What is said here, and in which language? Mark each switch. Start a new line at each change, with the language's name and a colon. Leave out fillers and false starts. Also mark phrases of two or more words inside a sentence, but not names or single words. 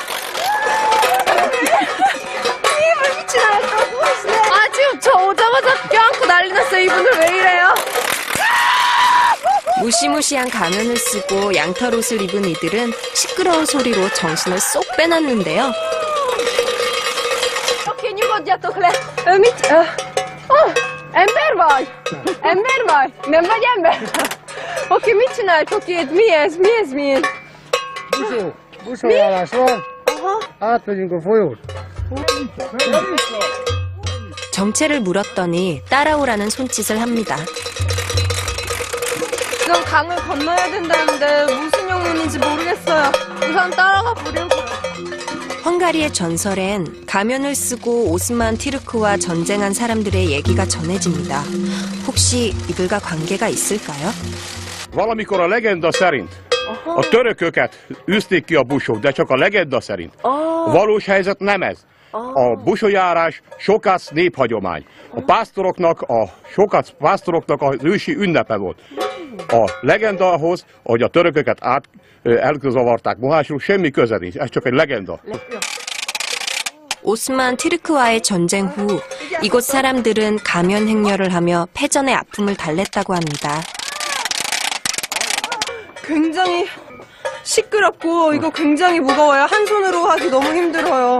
Korean: 지금 저 오자마자 껴안고 난리 났어요. 이분들 왜 이래요? 무시무시한 가면을 쓰고 양털옷을 입은 이들은 시끄러운 소리로 정신을 쏙 빼놨는데요.
Hungarian: Oké, nyugodjatok le. Ember vagy? Ember vagy? Nem vagy ember? Oké, mit csináltok itt? Mi ez? Mi ez? Mi ez? Buszojárás van. Átmegyünk a folyót.
Korean: 정체를 물었더니 따라오라는 손짓을 합니다. 지금 강을 건너야 된다는데 무슨 영문인지 모르겠어요. 우선 따라가 보려고요. 헝가리의 전설엔 가면을 쓰고 오스만 티르크와 전쟁한 사람들의 얘기가 전해집니다. 혹시 이들과 관계가 있을까요?
Hungarian: Valamikor a legenda szerint a törököket űzték ki a busok, de csak a legenda szerint. A valós helyzet nem ez. A busoljárás sokac néphagyomány. A pásztoroknak az ősi ünnepe volt. A legenda ahhoz, hogy a törököket elzavarták Mohácsról, semmi köze nincs. Ez csak egy legenda.
Korean: 오스만 티르크와의 전쟁 후 이곳 사람들은 가면 행렬을 하며 패전의 아픔을 달랬다고 합니다. 굉장히 시끄럽고 이거 굉장히 무거워요. 한 손으로 하기 너무 힘들어요.